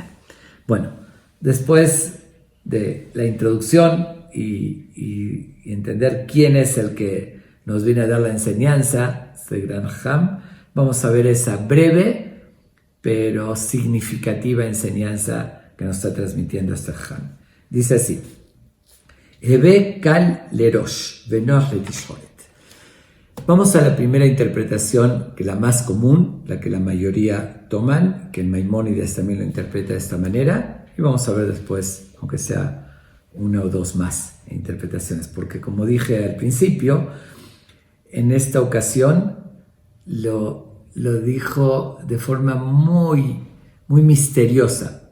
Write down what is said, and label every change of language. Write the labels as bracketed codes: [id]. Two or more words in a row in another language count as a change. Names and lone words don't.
[es] Bueno, después de la introducción y entender quién es el que nos viene a dar la enseñanza, este gran Ham, vamos a ver esa breve pero significativa enseñanza que nos está transmitiendo este Ham. Dice así: [he] הוי קל לראש ונוח לתשחורת. [es] Vamos a la primera interpretación, que es la más común, la que la mayoría toman, que el Maimónides también lo interpreta de esta manera, y vamos a ver después, aunque sea una o dos más interpretaciones, porque como dije al principio, en esta ocasión lo dijo de forma muy, muy misteriosa.